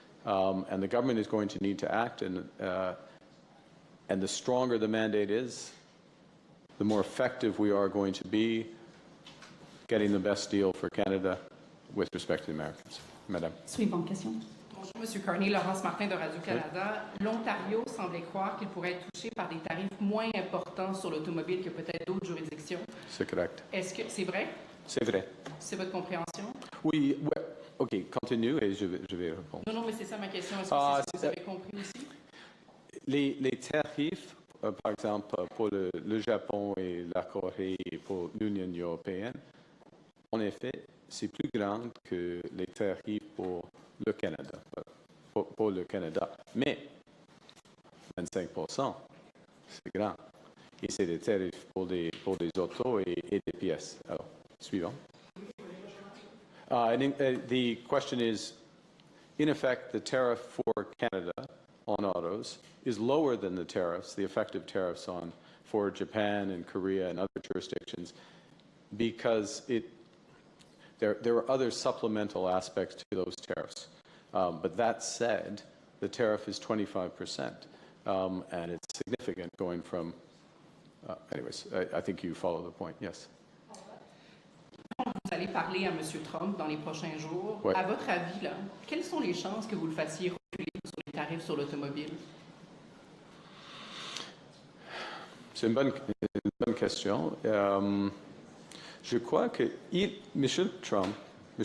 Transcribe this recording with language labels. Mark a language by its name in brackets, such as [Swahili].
[English] And the government is going to need to act, and the stronger the mandate is, the more effective we are going to be getting the best deal for Canada with respect to the Americans. [French] Madame. Suivante question. Bonjour, M. Carney. Laurence Martin de Radio-Canada. L'Ontario semblait croire qu'il pourrait être touché par des tarifs moins importants sur l'automobile que peut-être d'autres juridictions. C'est correct. Est-ce que c'est vrai? C'est vrai. C'est votre compréhension? Oui, ouais. OK, continue et je vais répondre. Non, mais c'est ça ma question. Est-ce que c'est ce que vous avez compris aussi? Les tarifs, par exemple, pour le Japon et la Corée et pour l'Union européenne, en effet, c'est plus grand que les tarifs pour le Canada. Pour le Canada. Mais 25%, c'est grand. Et c'est des tarifs pour des autos et des pièces. Alors, suivant. [English] The question is, in effect, the tariff for Canada on autos is lower than the tariffs, the effective tariffs for Japan and Korea and other jurisdictions, because there are other supplemental aspects to those tariffs. But that said, the tariff is 25%, and it's significant going from, anyways, I think you follow the point, yes. [French] allez parler à M. Trump dans les prochains jours. Ouais. À votre avis, là, quelles sont les chances que vous le fassiez reculer sur les tarifs sur l'automobile? C'est une bonne question. Je crois que M. Trump, M.